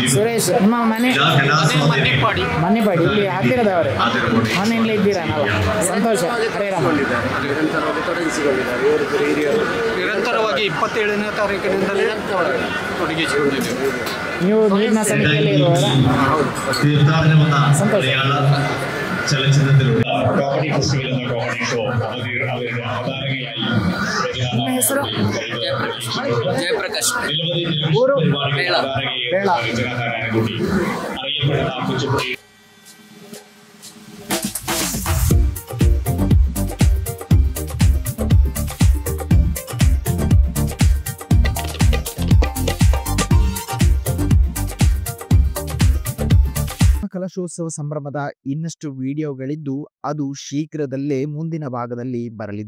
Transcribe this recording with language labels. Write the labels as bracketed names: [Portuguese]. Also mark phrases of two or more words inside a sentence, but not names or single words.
[Kannada] ಸುರೇಶ್, ನಿಮ್ಮ ಮನೆ? ಮನೆಪಾಡಿ. ಇಲ್ಲಿ ಹತ್ತಿರದವರೇ? ಮನೆಯಲ್ಲಿ ಇದ್ದೀರಾ? ಸಂತೋಷ. ನಿರಂತರವಾಗಿ 27ನೇ ತಾರೀಕಿನಿಂದಲೇ ತೊಡಗಿಸಿಕೊಂಡಿದ್ದೇವೆ. ನೀವು ನೀರಿನ ಸಮಿತಿಯಲ್ಲಿ ಇರುವವರಾ? ಸಂತೋಷ. [Malayalam] ചലച്ചിത്രത്തിലുള്ള [English] comedy festival [Malayalam] എന്ന [English] comedy show [Malayalam] അവരുടെ അവതാരകയായി [Kannada] ನಿಮ್ಮ ಹೆಸರು? ಜಯಪ್ರಕಾಶ್. ಊರು? [Malayalam] അറിയപ്പെടുന്ന കുച്ചിപ്പുടി [Kannada] ಕಲಶೋತ್ಸವ ಸಂಭ್ರಮದ ಇನ್ನಷ್ಟು ವಿಡಿಯೋಗಳಿದ್ದು ಅದು ಶೀಘ್ರದಲ್ಲೇ ಮುಂದಿನ ಭಾಗದಲ್ಲಿ ಬರಲಿದೆ.